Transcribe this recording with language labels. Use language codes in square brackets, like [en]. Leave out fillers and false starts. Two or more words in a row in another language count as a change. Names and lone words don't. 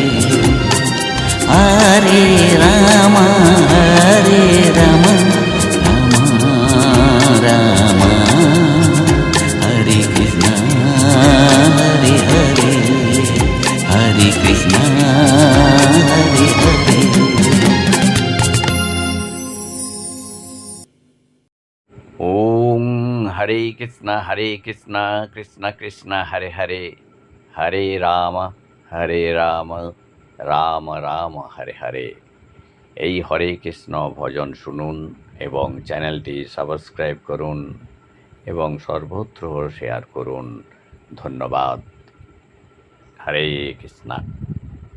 [sa] हरे राम राम राम हरे कृष्ण हरे हरे हरे कृष्ण हरे हरे ओम हरे कृष्ण कृष्ण कृष्ण हरे हरे हरे राम राम রাম হরে হরে। [bn] এই হরে কৃষ্ণ ভজন শুনুন এবং চ্যানেলটি সাবস্ক্রাইব করুন এবং সর্বত্র শেয়ার করুন। ধন্যবাদ। হরে কৃষ্ণ।